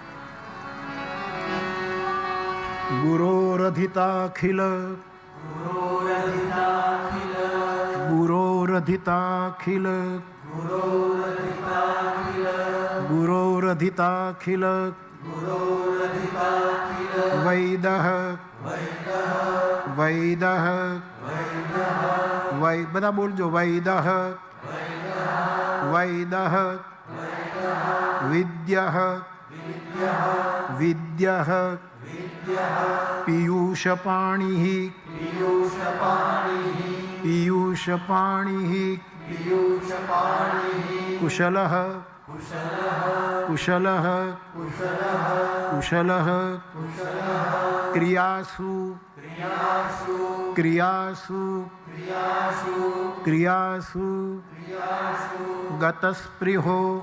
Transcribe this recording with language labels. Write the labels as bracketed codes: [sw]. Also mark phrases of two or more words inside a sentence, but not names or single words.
[sa] ગુરોરધિતાખિલ ગુરોરધિતાખિલ ગુરોરધિતાખિલ વૈદઃ વૈદઃ વૈ [gu] બધા બોલજો. [sa] વૈદઃ વૈદઃ વિદ્યઃ વિદ્યઃ પીयूषपाणिः पीयूषपाणिः कुशलः कुशलः कुशलः क्रियासु क्रियासु क्रियासु गतस्पृहो